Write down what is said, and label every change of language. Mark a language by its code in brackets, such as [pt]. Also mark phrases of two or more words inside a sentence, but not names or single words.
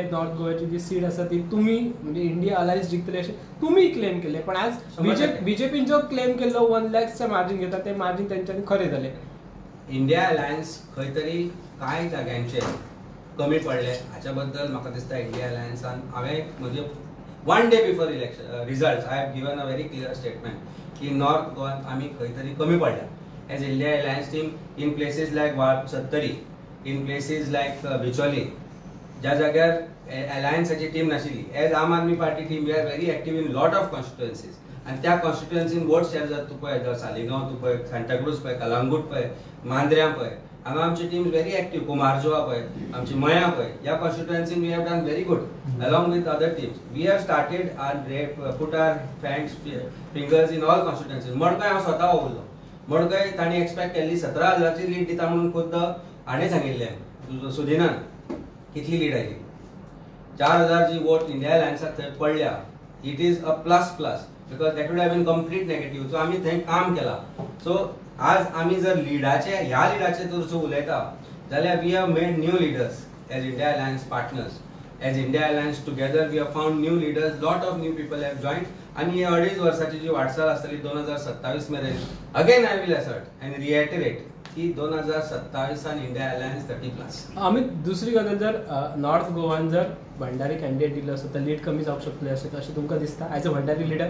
[kok] नॉर्थ गोवाची जी सीट आसा ती तुमी म्हणजे इंडिया अलायन्स जिंकतले अशें तुमी क्लेम केले, पण आज बीजेपीन जो क्लेम केल्लो 1 lakhचं मार्जिन घेता ते मार्जिन तेंच्यांनी खरें जालें. इंडिया अलायन्स खंय तरी कांय जाग्यांचेर कमी पडले. हाच्या बद्दल म्हाका दिसता इंडिया अलायन्सान हांवें म्हणजे [en] 1 day before election results I have given a very clear statement [kok] की नॉर्थ गोवान आमी खंय तरी कमी पडल्या [en] as India Alliance team in places like Sattari, in places like Bicholim, [kok] ज्या जाग्यार अलायन्साची टीम नाशिल्ली. [en] as Aam Aadmi Party team we are very active in lot of constituencies [kok] आनी त्या कॉन्स्टिट्युएन्सीन वोट शेअर जाता. तूं पळय जर सालिगांव, तूं पळय सांताक्रूज, पळय कलांगूट, पळय मांद्र्यां, पळय हांगा आमची टीम [en] very active. [kok] कुमारजुआ पळय, आमची मया पळय, ह्या कॉन्स्टिट्युएन्सीन [en] we have done very good along with other teams. we have started put our fingers in all constituencies. [kok] मडकय हांव स्वता उरलो. मडकय तांणी एक्सपेक्ट केल्ली 17,000ची लीड दिता म्हणून खुद्द हाणें सांगिल्लें सुदिनान. कितली लीड आयली? 4,000 जी वोट इंडिया अलायन्साक थंय पडल्या. [en] it is a plus because that would have been complete negative. [kok] सो आमी थंय काम केलां. सो आज आमी जर ह्या लिडाचे जर उलयता जाल्यार [en] we have made new leaders as India Alliance partners. as India Alliance together we have found new leaders. Lot of new people have joined [kok] आनी 2.5 वर्साची जी वाटचाल आसतली 2027 मेरेन, [en] again I will assert and reiterate की 2027 India Alliance 30+. [kok] आमी दुसरी गजाल जर नॉर्थ गोवान जर भंडारी कॅन्डिडेट दिलो असो तर लीड कमी जावंक शकतली अशें तुमकां दिसता? आयज भंडारी लीडर